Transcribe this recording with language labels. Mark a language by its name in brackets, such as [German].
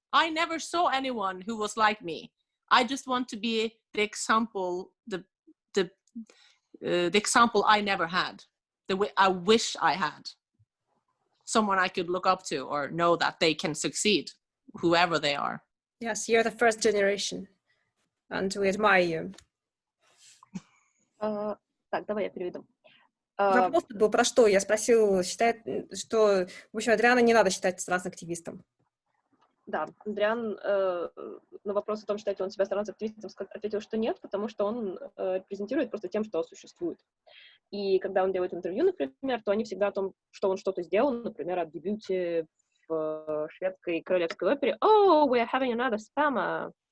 [English] I never saw anyone who was like me. I just want to be the example, the example I never had, the way I wish I had. Someone I could look up to or know that they can succeed, whoever they are. Yes, you're the first generation, and we admire you. [Russian] Так, давай я переведу. Вопрос был про что? Я спросил, считает, что, в общем, Адриана не надо считать трансактивистом. Да, Адриан на вопрос о том, считает ли он себя трансактивистом, ответил, что нет, потому что он репрезентирует просто тем, что существует. И когда он делает интервью, например, то они всегда о том, что он что-то сделал, например, о дебюте в шведской королевской опере. [English] Oh, we are having another spammer.